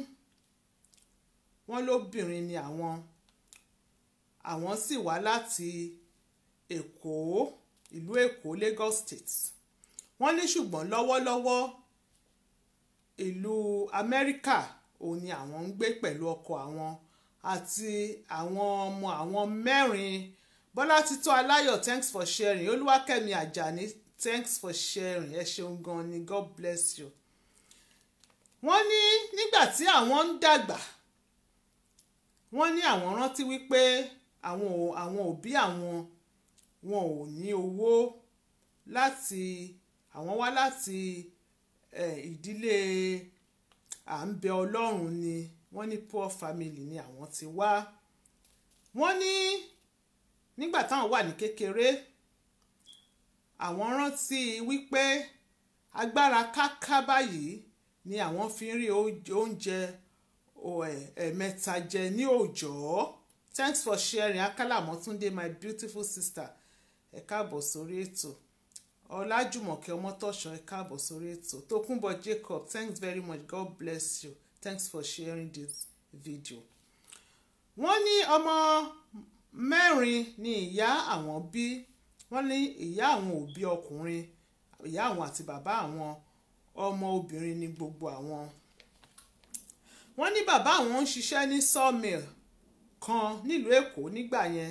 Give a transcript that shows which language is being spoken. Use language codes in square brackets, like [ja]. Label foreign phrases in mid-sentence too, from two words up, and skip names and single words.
[yo] wọ́n lóbìnrin ni àwọn sì wá láti Èkó, ìlú Èkó, Lagos State. wọ́n ní ṣùgbọ́n lọ́wọ́lọ́wọ́ ìlú Amẹ́ríkà òun ni àwọn ń gbé pẹ̀lú ọkọ àwọn àti àwọn ọmọ àwọn 4. Bọ́látítọ́ Aláyọ̀, [en] thanks for sharing. [yo] Olúwakẹ́mi Àjàní, [en] thanks for sharing. [yo] Ẹ ṣeun gan ni, [en] God bless you. [yo] Wọ́n ní nígbà tí àwọn ń dàgbà, wọ́n ní àwọn rántí wípé àwọn òbí àwọn wọn ò ní owó láti àwọn wá láti ìdílé à ń bẹ Ọlọ́run ni, wọ́n ní [en] poor family [yo] ni àwọn ti wá. Wọ́n ní nígbà táwọn wà ní kékeré, àwọn rántí wípé agbára káká báyìí ni àwọn fi ń rí oúnjẹ ẹ̀ẹ̀mẹ́ta jẹ ní òòjọ́. [en] Thanks for sharing. [yo] Akálà Mọ́túndé, [en] my beautiful sister, [yo] ẹ káàbọ̀ sórí ètò. Ọlájùmọ̀kẹ́ Ọmọ́tọ́ṣọ́, ẹ káàbọ̀ sórí ètò. [en] Tókúnbọ̀ Jacob, thanks very much, God bless you, thanks for sharing this video. [yo] Wọ́n ní ọmọ 4 ni ìyá àwọn bí. Wọ́n ní ìyá àwọn ò bí ọkùnrin, ìyá àwọn àti bàbá àwọn ọmọ obìnrin ni gbogbo àwọn. Wọ́n ní bàbá àwọn ń ṣiṣẹ́ ní sawmill kan nílùú Èkó nígbà yẹn.